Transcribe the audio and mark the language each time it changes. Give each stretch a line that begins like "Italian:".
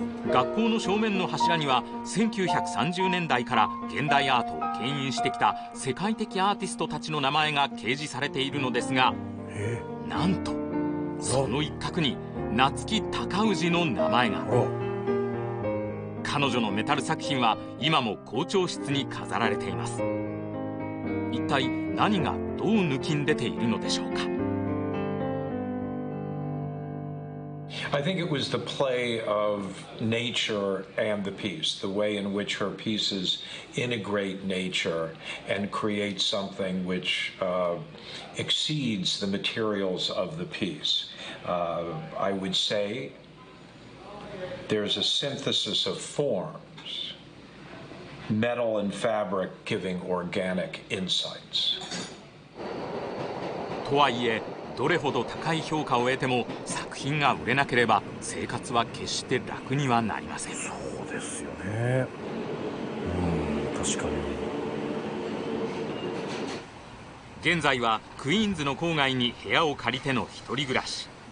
Japanese: 学校の正面の柱には1930年代から現代アートを牽引してきた世界的アーティストたちの名前が掲示されているのですが、なんとその一角に夏木尊氏の名前が。彼女のメタル作品は今も校長室に飾られています。一体何がどう抜きん出ているのでしょうか。
English: I think it was the play of nature and the piece, the way in which her pieces integrate nature and create something which exceeds the materials of the piece. I would say there's a synthesis of forms, metal and fabric giving organic insights.
Japanese: とはいえ、どれほど高い評価を得ても作品が売れなければ生活は決して楽にはなりません。そうですよね。確かに。現在はクイーンズの郊外に部屋を借りての一人暮らし。